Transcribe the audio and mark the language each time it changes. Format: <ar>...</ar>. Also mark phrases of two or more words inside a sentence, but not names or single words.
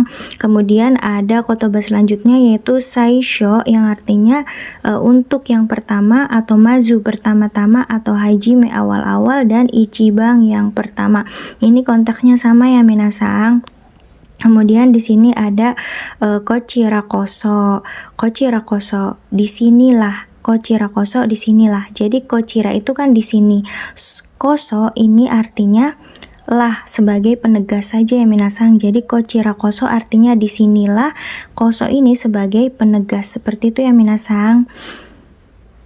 <id>Kemudian ada kotoba selanjutnya yaitu saisho yang artinya untuk yang pertama, atau mazu pertama-tama, atau hajime awal-awal, dan ichibang yang pertama. Ini konteksnya sama ya minasang. Kemudian di sini ada</id> <ja>こちらこそ. こちらこそ</ja> <id>disinilah,</id> <ja>こちらこそ</ja> <id>disinilah. Jadi kochira itu kan di sini. Koso ini artinya lah sebagai penegas saja ya minasang. Jadi</id> <ja>こちらこそ</ja> <id>artinya disinilah, koso ini sebagai penegas, seperti itu ya minasang.</id>